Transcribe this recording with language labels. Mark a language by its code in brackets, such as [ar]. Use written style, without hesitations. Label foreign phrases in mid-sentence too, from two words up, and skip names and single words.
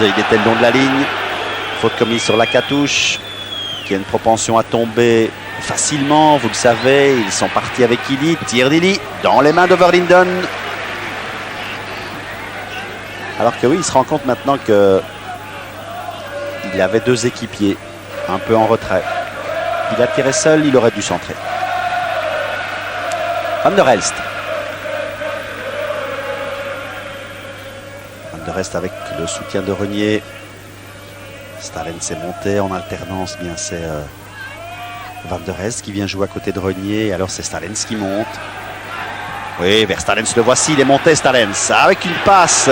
[fr] Il était le long de la ligne. Faute commise sur la Catouche qui a une propension à tomber facilement, vous le savez. Ils sont partis avec Illy. Tir d'Illy dans les mains de Verlinden. Alors que oui, il se rend compte maintenant que il avait deux équipiers un peu en retrait. Il a tiré seul, il aurait dû centrer. Van der Elst. Van der Elst avec le soutien de Renier. Stalens est monté en alternance, bien c'est Van der Est qui vient jouer à côté de Renier. Alors c'est Stalens qui monte. Oui, vers Stalens, le voici, il est monté Stalens avec une passe.